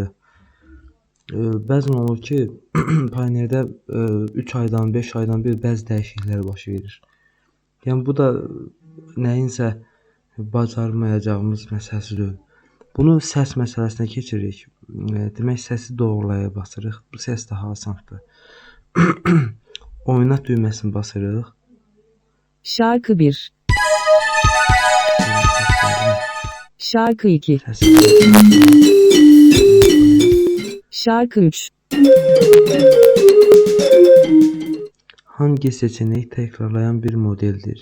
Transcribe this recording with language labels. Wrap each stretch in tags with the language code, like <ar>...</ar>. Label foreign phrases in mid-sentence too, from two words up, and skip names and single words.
<az>Bəzən olur ki, Pioneer'də 3 aydan, 5 aydan bir bəzi dəyişikliklər baş verir. Yəni bu da nəyinsə bacarmayacağımız məsələsi deyil. Bunu səs məsələsinə keçirik. Demək, səsi doğrulaya basırıq. Bu səs daha asandır. Oynat düyməsini basırıq.</az> <tr>Şarkı 1. Şarkı 2. Şarkı 3. Hangi seçenek tekrarlayan bir modeldir?</tr>